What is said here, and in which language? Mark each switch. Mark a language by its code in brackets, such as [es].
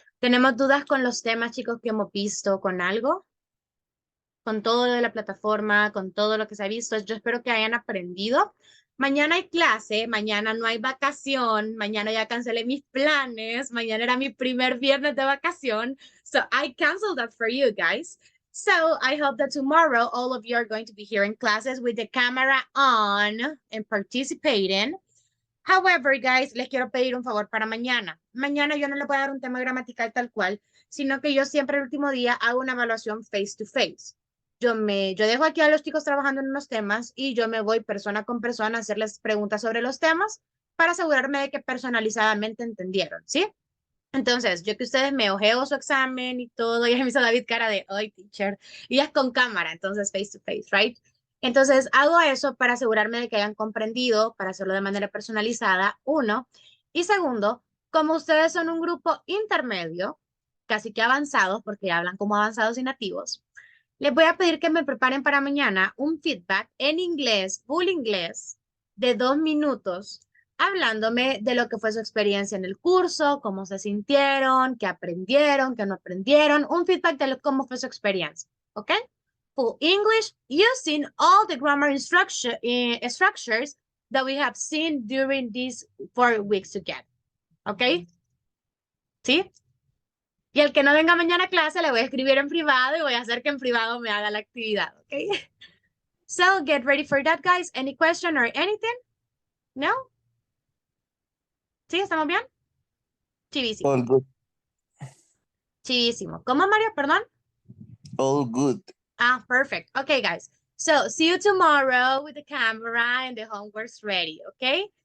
[es] ¿Tenemos dudas con los temas, chicos, que hemos visto con algo? Con todo lo de la plataforma, con todo lo que se ha visto. Yo espero que hayan aprendido. Mañana hay clase, mañana no hay vacación, mañana ya cancelé mis planes, mañana era mi primer viernes de vacación. [en] So I canceled that for you guys. So I hope that tomorrow all of you are going to be here in classes with the camera on and participating. However, guys, [es] les quiero pedir un favor para mañana. Mañana yo no les voy a dar un tema gramatical tal cual, sino que yo siempre el último día hago una evaluación [en] face to face. [es] Yo dejo aquí a los chicos trabajando en unos temas y yo me voy persona con persona a hacerles preguntas sobre los temas para asegurarme de que personalizadamente entendieron, ¿sí? Entonces, yo que ustedes me ojeo su examen y todo, y me hizo David cara de, ay, teacher, y es con cámara, entonces [en] face to face, right? [es] Entonces, hago eso para asegurarme de que hayan comprendido, para hacerlo de manera personalizada, uno. Y segundo, como ustedes son un grupo intermedio, casi que avanzados, porque hablan como avanzados y nativos, les voy a pedir que me preparen para mañana un feedback en inglés, full inglés, de 2 minutos hablándome de lo que fue su experiencia en el curso, cómo se sintieron, qué aprendieron, qué no aprendieron, un feedback de cómo fue su experiencia, ¿ok? [en] Full English using all the grammar structures that we have seen during these 4 weeks together, ¿ok? [es] ¿Sí? Y el que no venga mañana a clase le voy a escribir en privado y voy a hacer que en privado me haga la actividad, ¿ok? [en] So get ready for that, guys. Any question or anything? [es] No? ¿Sí? ¿Estamos bien? Chivísimo. [en] All good. [es] Chivísimo. ¿Cómo, Mario? Perdón. [en] All good. Ah, perfect. Okay, guys. So see you tomorrow with the camera and the homework's ready, okay?